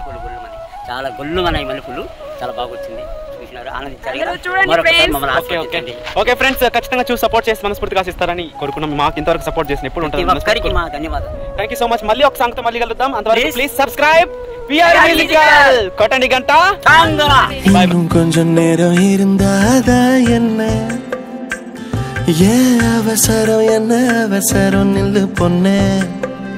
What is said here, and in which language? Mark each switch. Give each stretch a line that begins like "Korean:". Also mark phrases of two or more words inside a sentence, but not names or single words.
Telugu: మల్లెపూలు గొల్లుమని, చాలా గొల్లుమన్నాయి మల్లెపూలు, చాలా బాగా వచ్చింది. చూసినారు, ఆనందించారు. అందరూ చూడండి మరొకసారి friends. మమ్మల్ని ఓకే ఆశీర్వదించండి.
English: Okay friends,
Telugu: ఖచ్చితంగా చూసి సపోర్ట్ చేసి మనస్ఫూర్తిగా ఆశిస్తారని కోరుకున్నాం. మాకు ఇంతవరకు సపోర్ట్ చేసిన ఎప్పుడు ప్రతి ఒక్కరికి మా ధన్యవాదాలు.
English: Thank you so much.
Telugu: మళ్ళీ ఒక సాంగ్తో మళ్ళీ కలుద్దాం. అంతవరకు Please.
English: Please subscribe
Telugu: పిఆర్ మ్యూజికల్. కొట్టండి గంట.
Tamil: இன்னும் கொஞ்சம் நேரம் இருந்தாதா என்ன, ஏன் அவசரம் என்ன அவசரம், நில்லு பொண்ணே.